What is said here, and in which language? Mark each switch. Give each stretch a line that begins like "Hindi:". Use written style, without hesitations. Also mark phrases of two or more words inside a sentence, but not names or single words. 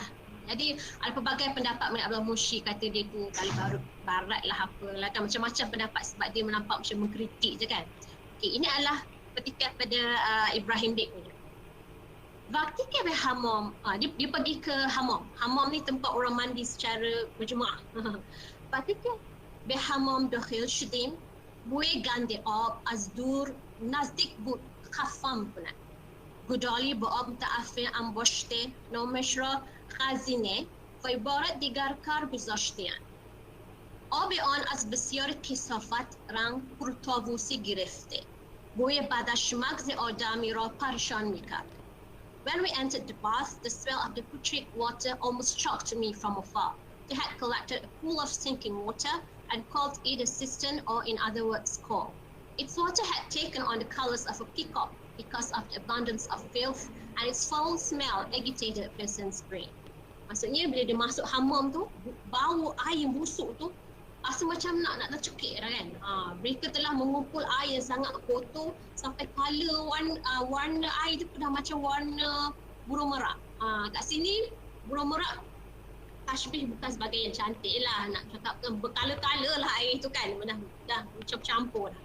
Malay: Jadi ada pelbagai pendapat mengenai Abdullah Mushi, kata dia tu kali barat lah apalah kan, macam-macam pendapat sebab dia menampak macam mengkritik je kan. Okay, ini adalah petikan pada Ibrahim Beg ni. Waktu ke hammam, dia pergi ke hammam. Hammam ni tempat orang mandi secara berjemaah. Waktu ke hammam
Persian: داخل شدیم، بوی گند آب از دور نزدیک بود خفه‌ام کند. گودالی با آب متعفن انباشته نامش را خزینه و عبارت دیگر کار گذاشته‌اند. آب آن از بسیار کثافت رنگ پرتاووسی گرفته. بوی بدش مغز آدمی را پریشان می‌کرد.
English: When we entered the bath, the smell of the putrid water almost shocked me from afar. They had collected a pool of stinking water and called it a cistern, or in other words, call. Its water had taken on the colors of a peacock because of the abundance of filth, and its foul smell agitated a person's brain.
Malay: Maksudnya bila dia masuk hammam tu, bau air busuk tu rasa macam nak tercekik dah kan. Mereka telah mengumpul air yang sangat kotor sampai warna air tu dah macam warna burung merak. Kat sini burung merak tashbih bukan sebagai yang cantik lah, nak cakap berkala-kala lah air tu kan, dah macam campur dah.